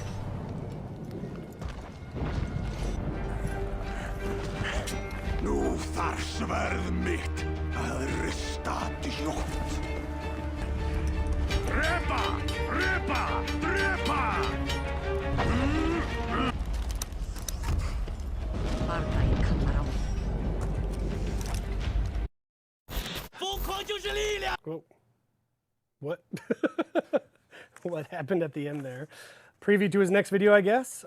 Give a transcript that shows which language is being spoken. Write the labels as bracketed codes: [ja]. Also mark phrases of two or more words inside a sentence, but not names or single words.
[is] Nú þarf sverð mitt að rista djótt. Drepa! Drepa! Drepa! [en] Whoa. What? What happened at the end there? Preview to his next video, I guess.